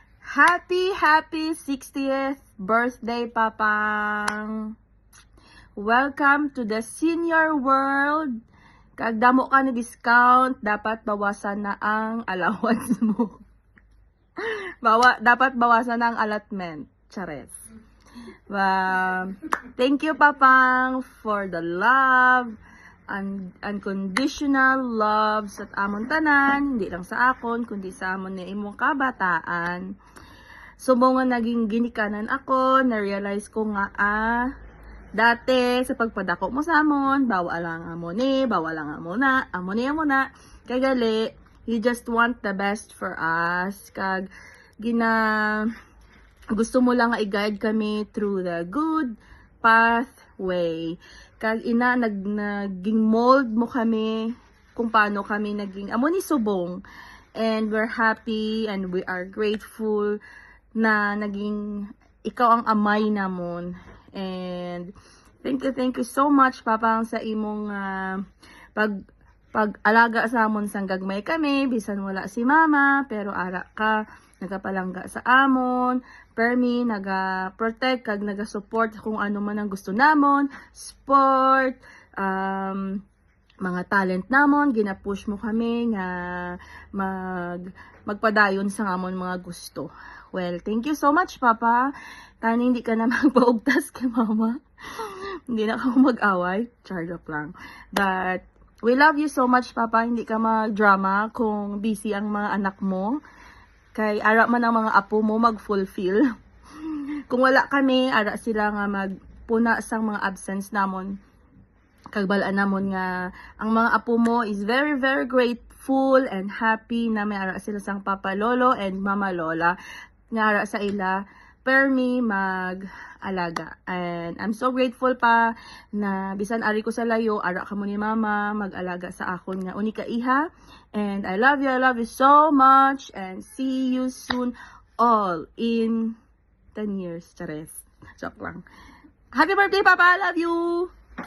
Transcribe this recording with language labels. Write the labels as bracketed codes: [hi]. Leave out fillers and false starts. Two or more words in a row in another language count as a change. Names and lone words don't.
[en] Happy 60th birthday, Papang! Welcome to the senior world. [hil] Kagdamo ka ni discount, dapat bawasan na ang allowance mo. Dapat bawasan na ang allotment. Chares. [en] Thank you, Papang, for the love, unconditional love [hil] sa amon tanan, hindi lang sa akon, kundi sa amon ni imong kabataan. So, nga naging ginikanan ako, na-realize ko nga, dati, sa pagpadako mo sa amon, bawal lang amon na, kagali, [en] you just want the best for us, [hil] gusto mo lang nga i-guide kami [en] through the good pathway. [hil] Naging mold mo kami, kung paano kami naging, amo ni subong, [en] and we're happy, and we are grateful, [hil] na naging ikaw ang amay namon. [en] And thank you so much, [hil] Papang, sa imong pag-alaga sa amon sang gagmay kami, bisan wala si Mama, pero ara ka nagapalangga sa amon, permi naga-protect kag naga-support kung ano man ang gusto namon, sport, mga talent namon, gina-push mo kami nga magpadayon sa amon mga gusto. [en] Well, thank you so much, Papa. [hil] Tani hindi ka na magpaugtas kay Mama. Hindi na ako mag-away. Charge lang. [en] But, we love you so much, Papa. [hil] Hindi ka mag-drama kung busy ang mga anak mo. Kay ara man ang mga apo mo mag-fulfill. Kung wala kami, ara sila nga magpuna sa mga absence namon. Kagbalaan namon nga ang mga apo mo [en] is very grateful and happy [hil] na may ara sila sang Papa Lolo and Mama Lola nga ara sa ila permi mag-alaga. [en] And I'm so grateful [hil] pa na bisan ari ko sa layo, ara ka mo ni Mama mag-alaga sa akon nga unika iha. [en] And I love you so much, and see you soon all in 10 years. [hil] Chares. Joke lang. [en] Happy birthday, Papa! I love you!